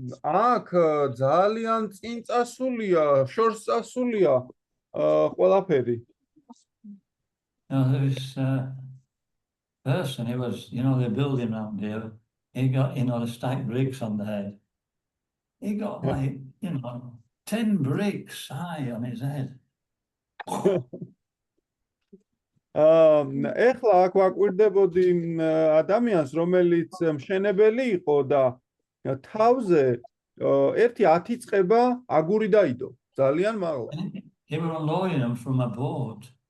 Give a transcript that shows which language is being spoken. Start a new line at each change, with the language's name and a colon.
Georgian: აქ ძალიან წინ წასულია, შორს წასულია ყველაფერი.
English: This person, he was, they build him around here. He got, the stacked bricks on the head. He got like, 10 bricks high on his head.
Georgian: ეხლა აქ ვაკვირდებოდი ადამიანს, რომელიც მშენებელი იყო და თავზე ერთი 10 წყება აგური დაიდო, ძალიან მაღლა.
English: They were unloading him from a boat.